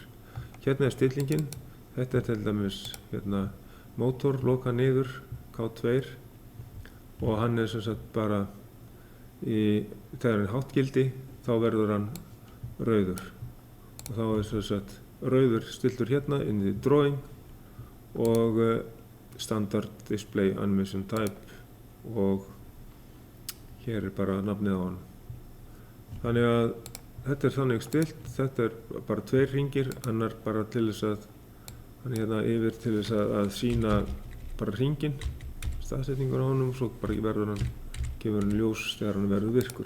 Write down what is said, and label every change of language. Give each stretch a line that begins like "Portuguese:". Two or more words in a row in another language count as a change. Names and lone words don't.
Icelandic: Hérna er stillingin, þetta er til dæmis hérna mótor, loka niður, K2, og hann er sem sagt bara þegar hann er háttgildi, þá verður hann rauður. Og þá er sem sagt rauður stilltur hérna inn í drawing og
English: standard display animation type,
Icelandic: og hér er bara nafnið á hann. Þannig að þetta er þannig stillt, þetta er bara 2 hringir, annar bara til þess að, hann er hérna yfir til þess að sýna bara hringinn, staðsetningur á honum, svo bara verður hann, gefur hann ljós þegar hann verður virkur.